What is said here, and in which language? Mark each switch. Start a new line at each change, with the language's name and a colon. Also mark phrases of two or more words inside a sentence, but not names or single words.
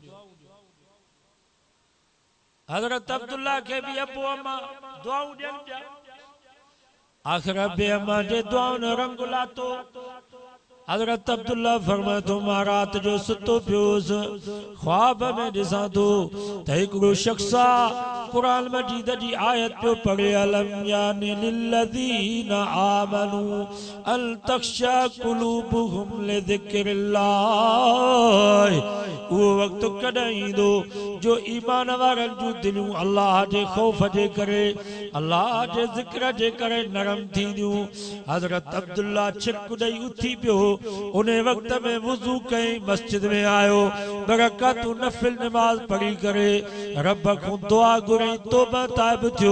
Sindhi: हज़रत अब्दुल्ला के भी अबू अम्मा दुआऊं ॾियनि पिया। आख़िर अबे अम्मा जे दुआउनि रंग लातो। हज़रत अब्दुल्ला फरमाए थो, मां रात जो सुतो पियोसि, ख्वाब में ॾिसां थो त हिकिड़ो शख़्स कुरान मजीद जी आयत पियो पढ़े,
Arabic: ألم يأن للذين آمنوا أن تخشع قلوبهم لذكر الله.
Sindhi: उहो वक़्तु कॾहिं ईंदो जो ईमान वारनि जूं दिलियूं अल्लाह जे ख़ौफ़ जे करे, अल्लाह जे ज़िक्र जे करे नरम थींदियूं। हज़रत अब्दुल्ला छिक ॾेई उथी पियो, उन वक़्त में वुज़ू कई, मस्जिद में आयो, बरकतूं नफ़िल नमाज़ पढ़ी करे रब को दुआ घुरई, तौबा ताइब थियो।